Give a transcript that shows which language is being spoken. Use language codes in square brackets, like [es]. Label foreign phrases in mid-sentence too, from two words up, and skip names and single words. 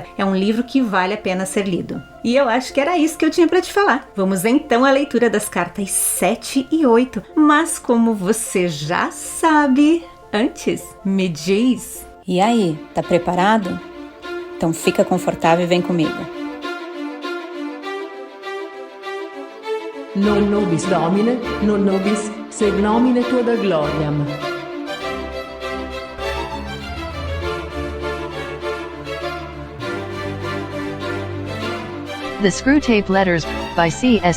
[pt] É um livro que vale a pena ser lido. E eu acho que era isso que eu tinha para te falar. Vamos então à leitura das cartas 7 e 8. Mas como você já sabe, antes me diz... E aí, tá preparado? Então fica confortável e vem comigo. [la] Non nobis Domine, non nobis sed nomine tua da gloriam. [en] The Screwtape Letters, by C.S.